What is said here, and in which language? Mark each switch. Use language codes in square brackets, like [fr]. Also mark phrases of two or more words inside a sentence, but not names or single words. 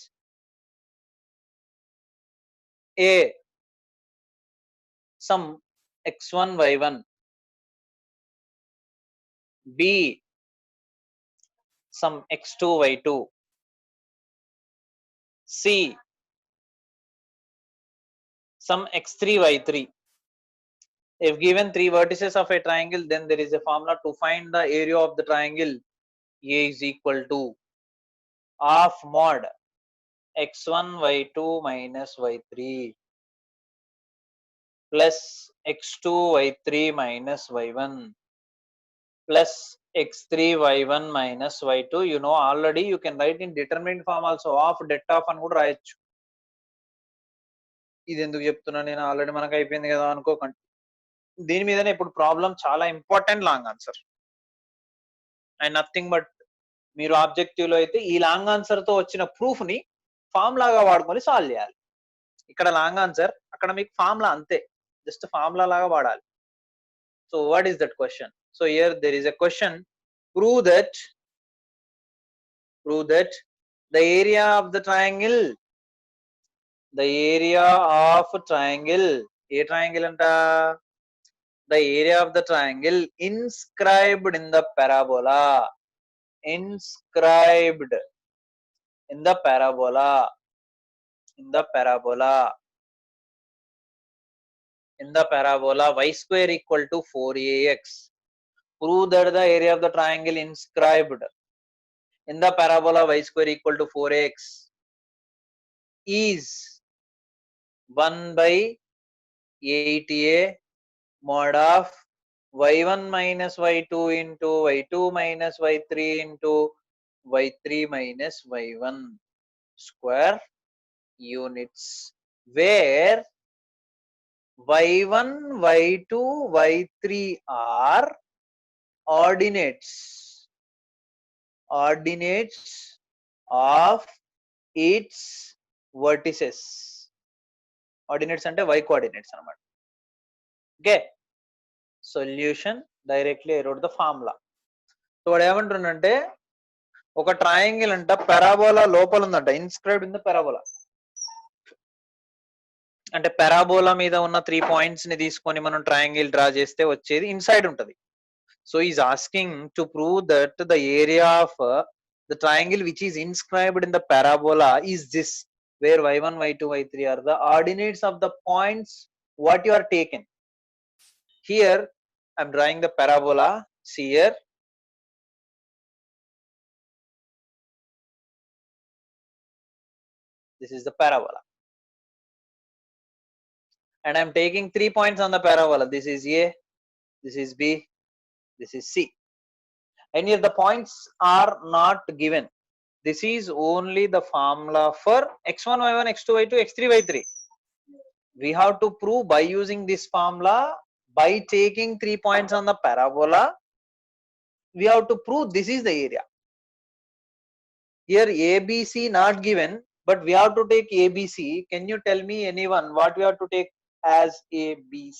[en] A some x1 y1, B some x2 y2, C some x3 y3. If given 3 vertices of a triangle, then there is a formula to find the area of the triangle. A is equal to half mod x1 y2 minus y3 plus x2 y3 minus y1 plus x3 y1 minus y2. You know already, you can write in determinant form also. Half det of [te] అని కూడా రాయొచ్చు. ఇది ఎందుకు చెప్తున్నా నేను, ఆల్రెడీ మనకు అయిపోయింది కదా అనుకోకండి. దీని మీదనే ఇప్పుడు ప్రాబ్లం చాలా [en] important long answer. and nothing but [te] మీరు ఆబ్జెక్టివ్ లో అయితే ఈ [en] long answer [te] తో వచ్చిన ప్రూఫ్ ని ఫామ్ లాగా వాడుకొని సాల్వ్ చేయాలి. ఇక్కడ [en] long answer, [te] అక్కడ మీకు ఫార్ములా అంతే, [en] just formula [te] లాగా వాడాలి. [en] So what is that question? So here there is a question, prove that the area of the triangle, the area of triangle, [te] ఏ triangle అంట? [en] The area of the triangle inscribed in the parabola, inscribed in the parabola, in the parabola, in the parabola y square equal to 4ax. Prove that the area of the triangle inscribed in the parabola y square equal to 4ax is 1 by 8a mod of y1 minus y2 into y2 minus y3 into y3 minus y1 square units, where y1, y2, y3 are ordinates. ordinates of its vertices. [te] Ordinates అంటే [en] y coordinates [te] అన్నమాట. [en] Okay, solution directly I wrote the formula. [te] సో వాడు ఏమంటుండంటే ఒక ట్రయాంగిల్ అంట పెరాబోలా లోపల ఉందంట, [en] inscribed in the parabola. [te] అంటే పెరాబోలా మీద ఉన్న 3 పాయింట్స్ ని తీసుకొని మనం [en] triangle draw [te] చేస్తే వచ్చేది ఇన్సైడ్ ఉంటది. [en] So is asking to prove that the area of the triangle which is inscribed in the parabola is this, where y1 y2 y3 are the ordinates of the points what you are taken. Here I am drawing the parabola. See here, this is the parabola, and I am taking 3 points on the parabola. This is A, this is B, this is C, and here the points are not given. This is only the formula for x1 y1 x2 y2 x3 y3. We have to prove by using this formula, by taking 3 points on the parabola, we have to prove this is the area. Here ABC not given, but we have to take ABC. Can you tell me anyone what we have to take as ABC?